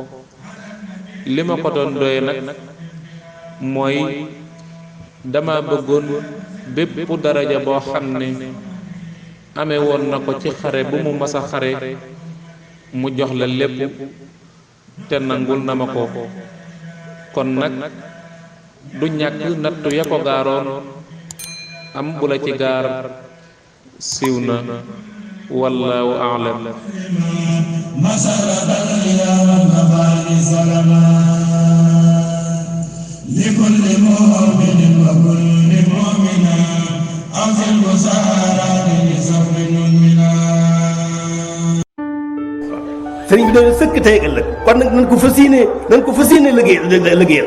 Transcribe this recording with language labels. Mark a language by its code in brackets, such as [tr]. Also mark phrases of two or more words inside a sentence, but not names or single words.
[wo] li ma ko doon doye nag mooy dama bëggoon bépp daraja boo xam ne amee woon na ko ci xare bu mu masa xare mu jox la lépp te nangul na ma ko kon nag du ñàkk nattu ya ko gaaroon am bu la ci gaar siiw na [ar] والله أعلم. لكل مؤمن وكل مؤمنة أفي البشارات بصبر مؤمنا. [wo] sëriñ bi doon sëkk tey ak ëllëg kon nag nañ ko fas yéene liggéeyal